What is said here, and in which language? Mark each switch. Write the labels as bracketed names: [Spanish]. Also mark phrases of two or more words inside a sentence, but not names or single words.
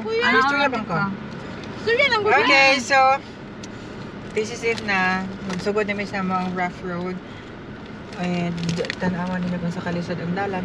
[Cebuano] Istorya bang ka? [English] Okay, so [Filipino] this is it na. [Cebuano] Magsugod namin sa mga [English] rough road. [Cebuano] And tanawan nila kung sa kalisod ang dalan.